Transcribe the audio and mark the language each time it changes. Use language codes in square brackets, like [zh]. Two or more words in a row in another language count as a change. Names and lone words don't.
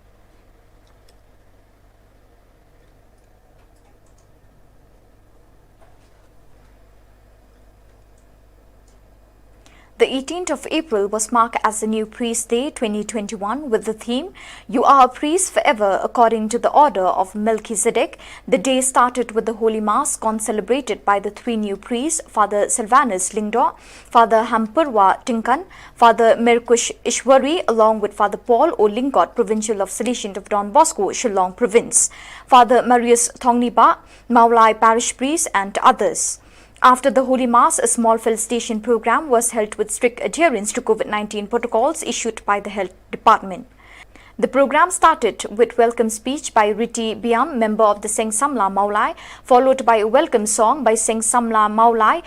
[en] The 18th of April was marked as the New Priest Day 2021 with the theme, "You are a priest forever according to the order of Melchizedek." The day started with the Holy Mass celebrated by the three new priests, Father Silvanus Lingdor, Father Hampurwa Tinkan, Father Merkush Ishwari, along with Father Paul O. Lingot, Provincial of Salesian of Don Bosco, Shillong Province, Father Marius Thongniba, Maulai Parish Priest and others. After the Holy Mass, a small felicitation program was held with strict adherence to COVID-19 protocols issued by the Health Department. The program started with welcome speech by Riti Biam, member of the Seng Samla Maulai, followed by a welcome song by Seng Samla Maulai.